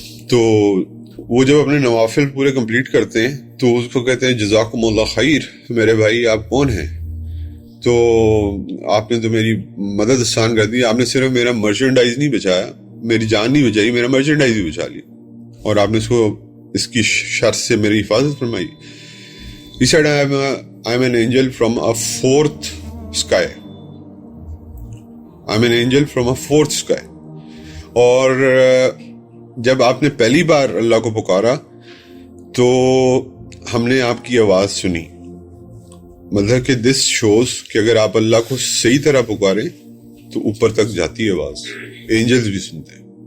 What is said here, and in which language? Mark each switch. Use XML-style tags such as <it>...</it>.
<ur>تو وہ جب اپنے نوافل پورے کمپلیٹ کرتے ہیں تو اس کو کہتے ہیں جزاکم اللہ خیر, میرے بھائی آپ کون ہیں؟ تو آپ نے تو میری مدد آسان کر دی, آپ نے صرف میرا مرچنڈائز نہیں بچایا, میری جان نہیں بچائی, میرا مرچنڈائز بھی بچا لیا, اور آپ نے اس کی شر سے میری حفاظت فرمائی.</ur> <en>He said, I'm an angel from a 4th sky. I'm an angel from a 4th sky.</en> <ur>اور جب آپ نے پہلی بار اللہ کو پکارا تو ہم نے آپ کی آواز سنی. مطلب کہ</ur> <en>this shows</en> <ur>کہ اگر آپ اللہ کو صحیح طرح پکاریں تو اوپر تک جاتی ہے آواز, اینجلز بھی سنتے ہیں.</ur>